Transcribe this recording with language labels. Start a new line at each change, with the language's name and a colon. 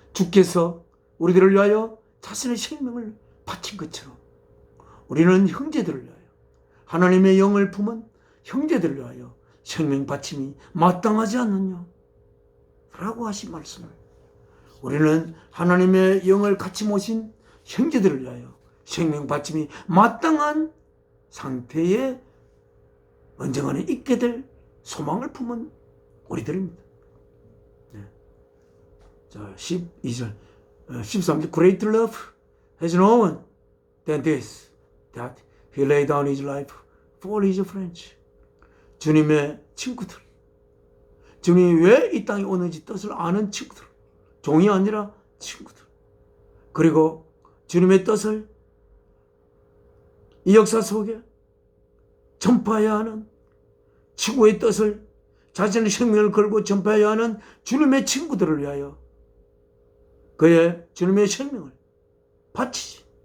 Korean: 주께서 우리들을 위하여 자신의 생명을 바친 것처럼 우리는 형제들을 위하여 하나님의 영을 품은 형제들을 위하여 생명 바침이 마땅하지 않느냐 라고 하신 말씀을 우리는 하나님의 영을 같이 모신 형제들을 위하여 생명 바침이 마땅한 상태에 언젠가는 있게 될 소망을 품은 우리들입니다. 네. 자, 12절, 13절.
English: Great love has no one than this, that he laid down his life for his friends.
Korean: 주님의 친구들, 주님이 왜 이 땅에 오는지 뜻을 아는 친구들, 종이 아니라 친구들, 그리고 주님의 뜻을 이 역사 속에 전파해야 하는, 친구의 뜻을 자신의 생명을 걸고 전파해야 하는 주님의 친구들을 위하여 그의 주님의 생명을 바치지.